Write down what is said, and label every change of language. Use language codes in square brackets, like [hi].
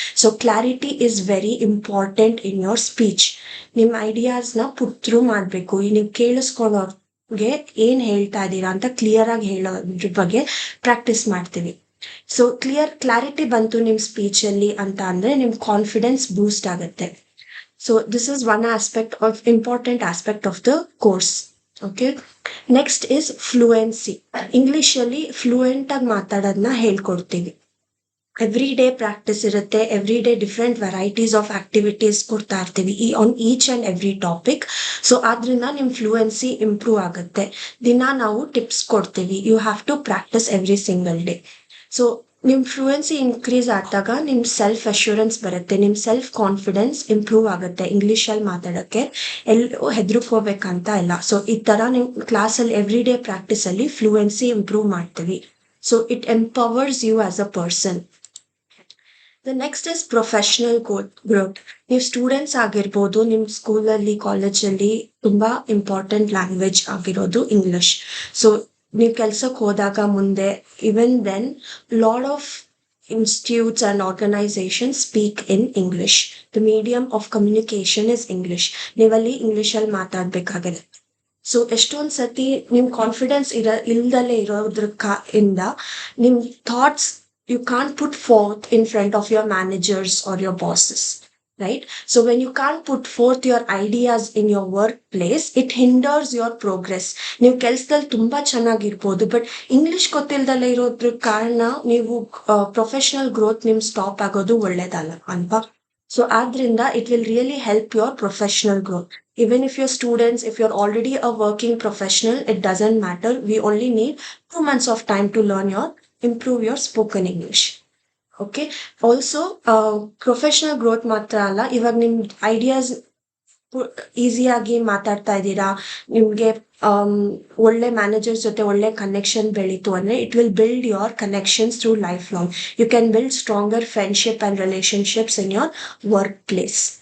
[en] So clarity is very important in your speech. [kn] ನಿಮ್ಮ ಐಡಿಯಾಸ್ನ ಪುಟ್ through ಮಾಡಬೇಕು. ನೀವು ಕೇಳಿಸ್ಕೊಳ್ಳೋರ್ಗೆ ಏನ್ ಹೇಳ್ತಾ ಇದ್ದೀರಾ ಅಂತ ಕ್ಲಿಯರ್ ಆಗಿ ಹೇಳೋದ್ರ ಬಗ್ಗೆ ಪ್ರಾಕ್ಟೀಸ್ ಮಾಡ್ತೀವಿ. ಸೊ ಕ್ಲಾರಿಟಿ ಬಂತು ನಿಮ್ಮ ಸ್ಪೀಚಲ್ಲಿ ಅಂತ ಅಂದ್ರೆ ನಿಮ್ ಕಾನ್ಫಿಡೆನ್ಸ್ ಬೂಸ್ಟ್ ಆಗುತ್ತೆ. [en] So this is one important aspect of the course. Okay. Next is fluency. [kn] English ಅಲ್ಲಿ ಫ್ಲೂಯೆಂಟ್ ಆಗಿ ಮಾತಾಡೋದನ್ನ ಹೇಳ್ಕೊಡ್ತೀವಿ. ಎವ್ರಿ ಡೇ ಪ್ರಾಕ್ಟೀಸ್ ಇರುತ್ತೆ, every day different varieties of activities ಕೊಡ್ತಾ ಇರ್ತೀವಿ [en] On each and every topic. [kn] So ಆದ್ರಿಂದ ನಿಮ್ fluency improve ಆಗುತ್ತೆ. ದಿನ ನಾವು ಟಿಪ್ಸ್ ಕೊಡ್ತೀವಿ. [en] You have to practise every single day. [kn] So ನಿಮ್ ಫ್ಲೂಯೆನ್ಸಿ ಇನ್ಕ್ರೀಸ್ ಆದಾಗ ನಿಮ್ ಸೆಲ್ಫ್ ಅಶ್ಯೂರೆನ್ಸ್ ಬರುತ್ತೆ, ನಿಮ್ ಸೆಲ್ಫ್ ಕಾನ್ಫಿಡೆನ್ಸ್ ಇಂಪ್ರೂವ್ ಆಗುತ್ತೆ. ಇಂಗ್ಲಿಷಲ್ಲಿ ಮಾತಾಡಕ್ಕೆ ಎಲ್ಲೂ ಹೆದರ್ಕೋಬೇಕಂತ ಇಲ್ಲ. ಸೊ ಈ ತರ ನಿಮ್ ಕ್ಲಾಸಲ್ಲಿ ಎವ್ರಿ ಡೇ ಪ್ರಾಕ್ಟೀಸ್ ಅಲ್ಲಿ ಫ್ಲೂಯೆನ್ಸಿ ಇಂಪ್ರೂವ್ ಮಾಡ್ತೀವಿ. [en] So it empowers you as a person. The next is professional growth. [kn] ನೀವು ಸ್ಟೂಡೆಂಟ್ಸ್ ಆಗಿರ್ಬೋದು, ನಿಮ್ ಸ್ಕೂಲಲ್ಲಿ ಕಾಲೇಜಲ್ಲಿ ತುಂಬಾ ಇಂಪಾರ್ಟೆಂಟ್ ಲ್ಯಾಂಗ್ವೇಜ್ ಆಗಿರೋದು ಇಂಗ್ಲಿಷ್. [en] so [kn] ನೀವು ಕೆಲ್ಸಕ್ಕೆ ಹೋದಾಗ ಮುಂದೆ, [en] Even then lot of institutes and organisation speak in English. The medium of communication is English. [kn] ನೀವಲ್ಲಿ ಇಂಗ್ಲಿಷಲ್ಲಿ ಮಾತಾಡ್ಬೇಕಾಗುತ್ತೆ. ಸೊ ಎಷ್ಟೊಂದ್ ಸತಿ ನಿಮ್ ಕಾನ್ಫಿಡೆನ್ಸ್ ಇಲ್ದಲೇ ಇರೋದ್ರ ಇಂದ ನಿಮ್ thoughts [en] you can't put forth in front of your managers or your bosses, right? So when you can't put forth your ideas in your workplace, it hinders your progress. [kn] ನೀವು ಕೆಲ್ಸದಲ್ಲಿ ತುಂಬಾ ಚೆನ್ನಾಗಿರ್ಬೋದು, but English ಗೊತ್ತಿಲ್ದಲ್ಲೇ ಇರೋದ್ರ ಕಾರಣ ನೀವು professional growth ನಿಮ್ stop ಆಗೋದು ಒಳ್ಳೇದಲ್ಲ ಅಲ್ವಾ. So ಆದ್ರಿಂದ [en] it will really help your professional growth. Even if you're students, if you're already a working professional, it doesn't matter. We only need 2 months of time to improve your spoken English. Okay. [kn] Also, professional growth ಮಾತ್ರ ಅಲ್ಲ, ಇವಾಗ ನಿಮ್ ideas ಈಸಿಯಾಗಿ ಮಾತಾಡ್ತಾ ಇದ್ದೀರಾ, ನಿಮ್ಗೆ ಒಳ್ಳೆ managers ಜೊತೆ ಒಳ್ಳೆ ಕನೆಕ್ಷನ್ ಬೆಳೀತು ಅಂದ್ರೆ [en] It will build your connections through lifelong. You can build stronger friendship and relationships in your workplace.